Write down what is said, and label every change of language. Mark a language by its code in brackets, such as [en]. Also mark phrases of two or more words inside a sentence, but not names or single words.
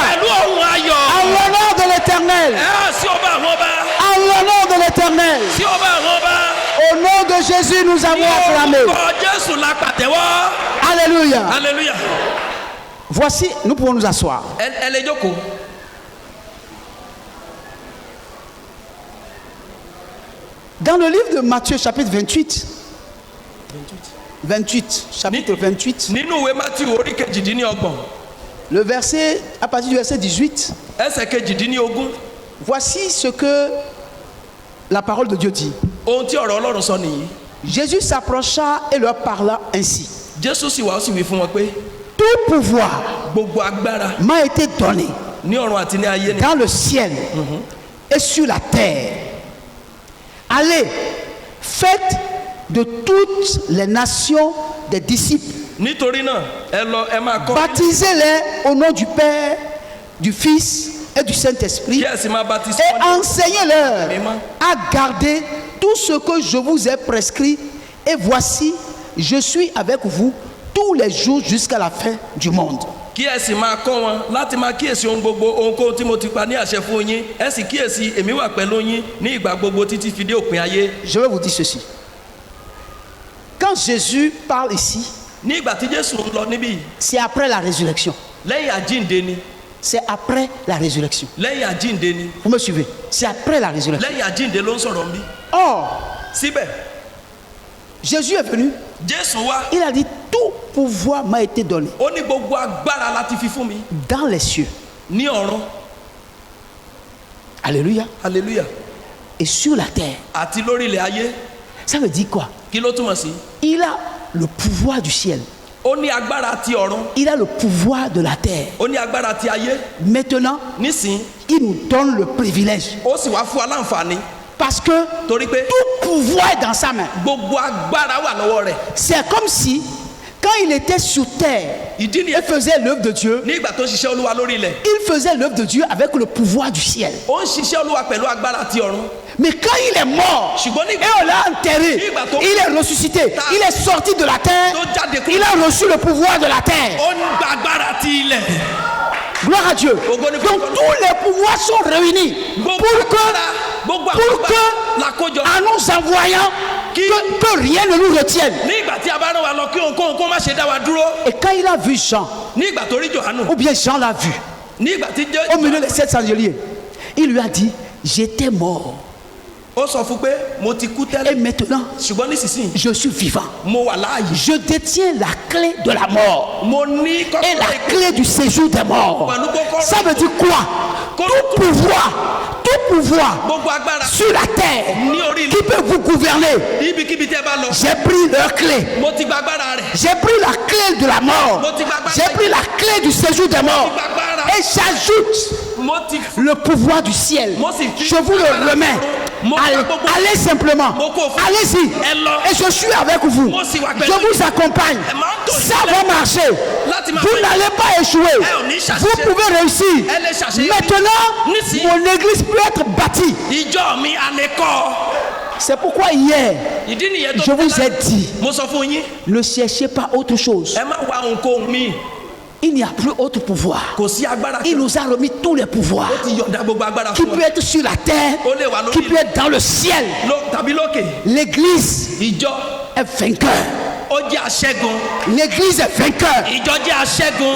[yo] pẹ̀lú ohùn ayọ̀. [fr] En l'honneur de l'Éternel. [yo] ẹ á sí ọba àwọn ọba. [fr] En l'honneur de l'Éternel. [yo] sí ọba àwọn ọba. [fr] Au nom de Jésus, nous [yo] ní [fr] avons acclamé. [yo] orúkọ Jésù la pàtẹ́wọ́. [fr] Alléluia. [yo] hallelujah. [fr] Voici, nous pouvons nous asseoir. [yo] ẹ lè jókòó. [fr] Dans le livre de Matthieu, chapitre 28, chapitre 28, [yo] nínú ìwé Matthew orí kejìdínlọ́gbọ̀n [fr] le verset, à partir du verset 18, [yo] ẹsẹ̀ kejìdínlógún [fr] voici ce que la parole de Dieu dit. [yo] ohun tí ọ̀rọ̀ Ọlọ́run sọ nìyí. [fr] Jésus s'approcha et leur parla ainsi. [yo] Jésù sì wá ó sì wí fún wọn pé [fr] Tout pouvoir [yo] gbogbo agbára [fr] m'a été donné [yo] ní ọ̀run àti ní ayé ni [fr] dans le ciel et sur la terre. Allez, faites de toutes les nations des disciples. [yo] nítorí náà ẹ lọ ẹ máa kọ́ [fr] Baptisez-les au nom du Père, du Fils et du Saint-Esprit [yo] kí ẹ sì máa baptisé [fr] et [yo] wọn [fr] enseignez-leur Amen. à garder tout ce que je vous ai prescrit. Et voici, je suis avec vous tous les jours jusqu'à la fin du monde. [yo] kí ẹ sì máa kọ́ wọn láti máa kíyèsí ohun gbogbo ohunkóhun tí mo ti pa ní àṣẹ fún yín ẹ sì kíyèsí èmi wà pẹ̀lú yín ní ìgbà gbogbo títí fi dé òpin ayé. [fr] Je vais vous dire ceci. Quand Jésus parle ici, [yo] ní ìgbà tí Jésù ń lọ níbí yìí, [fr] c'est après la résurrection. [yo] lẹ́yìn àjíǹde ni. [fr] C'est après la résurrection. [yo] lẹ́yìn àjíǹde ni. [fr] Vous me suivez? C'est après la résurrection. [yo] lẹ́yìn àjíǹde ló ń sọ̀rọ̀ ń bí. [fr] Or, [yo] síbẹ̀ [fr] Jésus est venu. [yo] Jésù wá. [fr] Il a dit, tout pouvoir m'a été donné [yo] ó ní gbogbo agbára láti fi fún mi [fr] dans les cieux. [yo] ní ọ̀run. [fr] Alléluia. [yo] hallelujah. [fr] Et sur la terre. [yo] àti lórí ilẹ̀ ayé. [fr] Ça veut dire quoi? [yo] kí ló túmọ̀ sí. [fr] Il a le pouvoir du ciel. [yo] ó ní agbára ti ọ̀run. [fr] Il a le pouvoir de la terre. [yo] ó ní agbára ti ayé. [fr] Maintenant, [yo] nísìn [fr] il nous donne le privilège. [yo] ó sì wá fún wa láǹfààní. [fr] Parce que [yo] torí pé [fr] tout pouvoir est dans sa main. [yo] gbogbo agbára wà lọ́wọ́ rẹ̀. [fr] C'est comme si, quand il était sur terre, [yo] ìdí [fr] il [yo] nìyẹn [fr] faisait l'œuvre de Dieu. [yo] ní ìgbà tó ṣiṣẹ́ olúwa lórí ilẹ̀. [fr] Il faisait l'œuvre de Dieu avec le pouvoir du ciel. [yo] ó ń ṣiṣẹ́ olúwa pẹ̀lú agbára ti ọ̀run. [fr] Mais quand il est mort, [yo] ṣùgbọ́n [fr] et [yo] nígbà [fr] on l'a enterré, il est ressuscité, il est sorti de la terre, il a reçu le pouvoir de la terre. [yo] ó ń gba agbára ti ilẹ̀. [fr] Gloire à Dieu. Donc tous les pouvoirs sont réunis [yo] gbogbo [fr] pour [yo] gbogbo [fr] que [yo] làkójọ. [fr] en nous envoyant, que rien ne nous retienne. [yo] ní ìgbà tí a bá rán wa lọ kí ohunkóhun kó má ṣe dá wa dúró. [fr] Et quand il a vu Jean, [yo] ní ìgbà tó rí Jòhánù. [fr] ou bien Jean l'a vu, [yo] ní ìgbà tí [fr] au milieu des 700 angeliers, il lui a dit, j'étais mort. [yo] ó sọ fún pé mo ti kú [fr] Et [yo] tẹ́lẹ̀. [fr] maintenant, [yo] ṣùgbọ́n nísinsìnyí [fr] je suis vivant. [yo] mo wà láàyè. [fr] Je détiens la clé de la mort [yo] mo ní [fr] et [yo] kọ́kọ́rọ́ [fr] la clé du séjour des morts. Ça veut dire quoi? Tout pouvoir [yo] gbogbo agbára [fr] sur la terre [yo] ní orí ilẹ̀. [fr] qui peut vous gouverner. [yo] ibikíbi tẹ́ bá lọ. [fr] J'ai pris leur clé. mo ti gba agbára rẹ̀. J'ai pris la clé de la mort. J'ai pris la clé du séjour des morts. Et j'ajoute [yo] mo ti [fr] le pouvoir du ciel. Je vous le remets. Allez simplement. Allez-y. Et je suis avec vous. Je vous accompagne. Ça va marcher. Vous n'allez pas échouer. Vous pouvez réussir. Maintenant, mon église peut être bâtie. [yo] ìjọ mi alẹ́ kọ́. [fr] C'est pourquoi hier, [yo] ìdí nìyẹn tó [fr] je vous ai dit, [yo] mo sọ fún yín. [fr] ne cherchez pas autre chose. [yo] ẹ má wá ohunkóhun mi. [fr] Il n'y a plus autre pouvoir. [yo] kò sí agbára [fr] Il nous a remis tous les pouvoirs [yo] ó ti yọ̀ǹda gbogbo agbára [fr] qui [yo] fún [fr] peut [yo] wa. [fr] être sur la terre, qui peut être dans le ciel. [yo] tàbí lókè. [fr] L'église [yo] ìjọ [fr] est vainqueur. [yo] ó jẹ́ aṣẹ́gun. [fr] L'église est vainqueur. [yo] ìjọ jẹ́ aṣẹ́gun.